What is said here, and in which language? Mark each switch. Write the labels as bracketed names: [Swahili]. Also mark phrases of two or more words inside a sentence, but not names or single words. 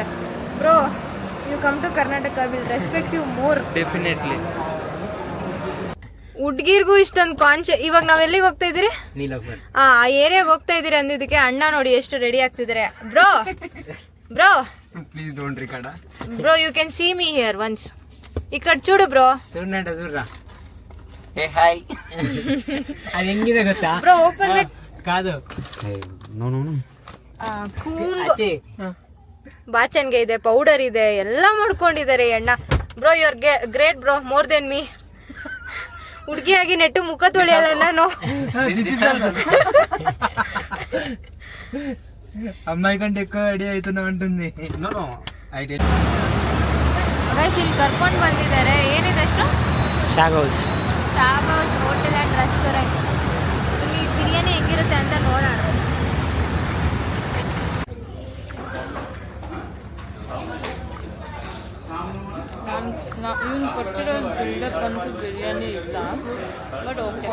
[English] Bro, you come to Karnataka, will respect you more. ಡೆಫಿನೆಟ್ಲಿ. [Kannada] ಹುಡ್ಗಿರ್ಗೂ ಇಷ್ಟೊಂದು ಇವಾಗ ನಾವ್ ಎಲ್ಲಿಗೆ ಹೋಗ್ತಾ ಇದ್ದೀರಿ? ನೀಲೋಫರ್. ಆ ಏರಿಯಾಗೆ ಹೋಗ್ತಾ ಇದ್ದೀರಿ ಅಂದಿದ್ದಕ್ಕೆ ಅಣ್ಣ ನೋಡಿ ಎಷ್ಟು ರೆಡಿ ಆಗ್ತಿದ್ದಾರೆ. [English] Bro bro Please don't record. ಬ್ರೋ, You can see me here once. [Kannada] ಈ ಕಡೆ చూడు ಬ್ರೋ. చూడరా. ಹೇ ಹಾಯ್. ಅದು ಹೆಂಗಿದೆ ಗೊತ್ತಾ [English] Bro, open that. [Kannada] ಕಾದು ನೋನು ಕೂಲ್ ಆಚೆ ಬಾಚನ್ಗೆ ಇದೆ, ಪೌಡರ್ ಇದೆ, ಎಲ್ಲ ಮಾಡ್ಕೊಂಡಿದ್ದಾರೆ ಈ ಅಣ್ಣ. [English] Bro, you are great bro, more than me. [Kannada] ಹುಡುಗಿಯಾಗಿ ನೆಟ್ಟು ಮುಖ ತೊಳೆಯಲ್ಲ ನಾನು. [Telugu] అమ్మాయి కంటే ఎక్కువ రెడీ అవుతూనే ఉంటుంది. [Kannada] ಇಲ್ಲಿ ಕರ್ಕೊಂಡು ಬಂದಿದ್ದಾರೆ. ಏನಿದೆ ಹೆಸರು? ಶಾಗ್ ಹೌಸ್ [English] Hotel and restaurant. [Kannada] ಇಲ್ಲಿ ಬಿರಿಯಾನಿ ಹೆಂಗಿರುತ್ತೆ ಅಂತ ನೋಡೋಣ. ಇವನು ಕೊಟ್ಟಿರೋ ಬಿಲ್ಡಪ್ ಅಂತೂ ಬಿರಿಯಾನಿ ಇಲ್ಲ, [English] but okay.